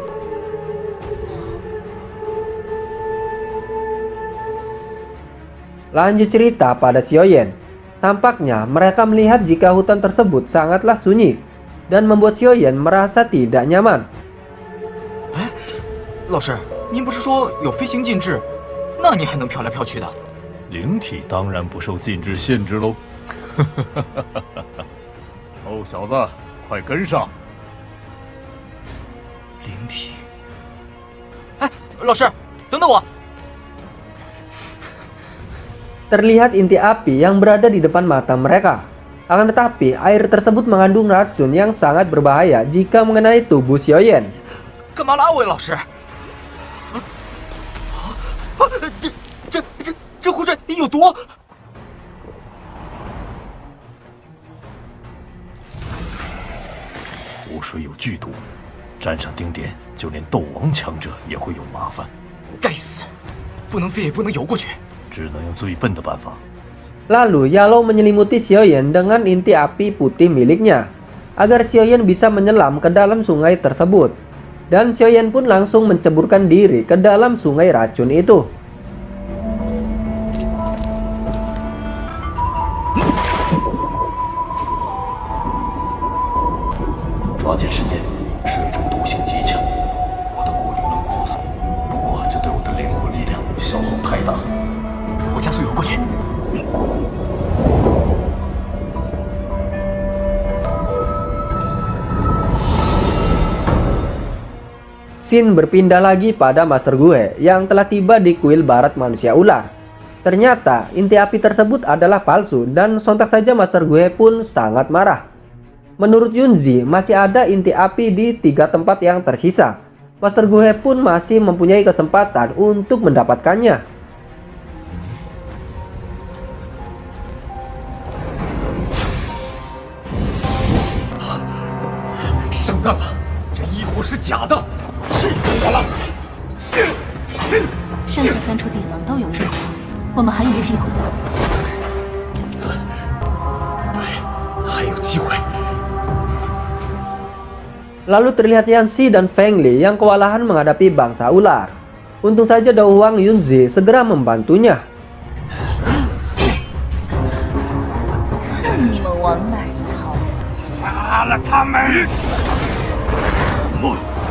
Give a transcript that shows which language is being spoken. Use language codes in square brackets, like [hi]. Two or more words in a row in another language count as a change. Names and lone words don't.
[id] Lanjut cerita pada Xiaoyan. Tampaknya mereka melihat jika hutan tersebut sangatlah sunyi dan membuat Xiaoyan merasa tidak nyaman. [zh] 老师，您不是说有飞行禁制，那你还能飘来飘去的？灵体当然不受禁制限制喽。臭小子，快跟上！灵体。哎，老师，等等我。 [id] Terlihat inti api yang berada di depan mata mereka. Akan tetapi, air tersebut mengandung racun yang sangat berbahaya jika mengenai tubuh Xiaoyan. [zh] 干嘛拉我呀，老师？这湖水有毒！湖水有剧毒，沾上丁点，就连斗王强者也会有麻烦。该死，不能飞也不能游过去。只能用最笨的办法。 [id] Lalu Yalo menyelimuti Xiaoyan dengan inti api putih miliknya agar Xiaoyan bisa menyelam ke dalam sungai tersebut. Dan Xiaoyan pun langsung menceburkan diri ke dalam sungai racun itu. [zh] 抓紧时间，水中毒性极强，我的骨力能火速，不过这对我的灵魂力量消耗太大。我加速游过去。 [id] Xin berpindah lagi pada Master Gue yang telah tiba di kuil barat manusia ular. Ternyata inti api tersebut adalah palsu dan sontak saja Master Gue pun sangat marah. Menurut Yunzi masih ada inti api di 3 tempat yang tersisa. Master Gue pun masih mempunyai kesempatan untuk mendapatkannya. [zh] 上当了，这异火是假的，气死我了！剩下3处地方都有异火，我们还有机会。对，还有机会。 [id] Lalu terlihat Yanxi dan Feng Li yang kewalahan menghadapi bangsa ular. Untung saja Dao Huang Yunzi segera membantunya. [zh] 看你们往哪儿逃！杀了他们！怎么？